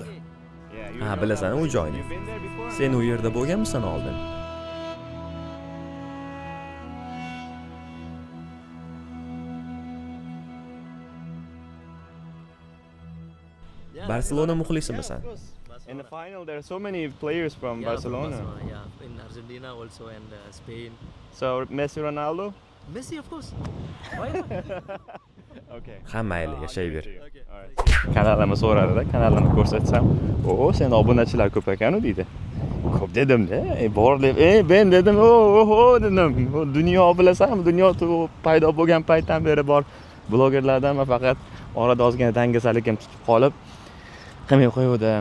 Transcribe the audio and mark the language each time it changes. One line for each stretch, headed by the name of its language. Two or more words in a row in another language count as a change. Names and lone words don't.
Uzbek: Ha, bilasan u joyni. Sen u yerda bo'lganmisan oldin? Barcelona muxlisimisan?
English: In the final there are so many players from Barcelona. Yeah, in Argentina also and Spain. So Messi, Ronaldo? Messi, of course. Why not? Okay.
Uzbek: Ha, mayli, yashayver. Kanalimni so'radi-da, kanalimni ko'rsatsam, "O, sen obunachilar ko'p ekan-ku" deydi. Ko'p dedim-da, bor deb, men dedim, "Oho" dedim. Dunyo bilasanmi, dunyo paydo bo'lgan paytdan beri bor blogerlardan men faqat orada ozgina dangasalikim tutib qolib, qilmay qo'ydim.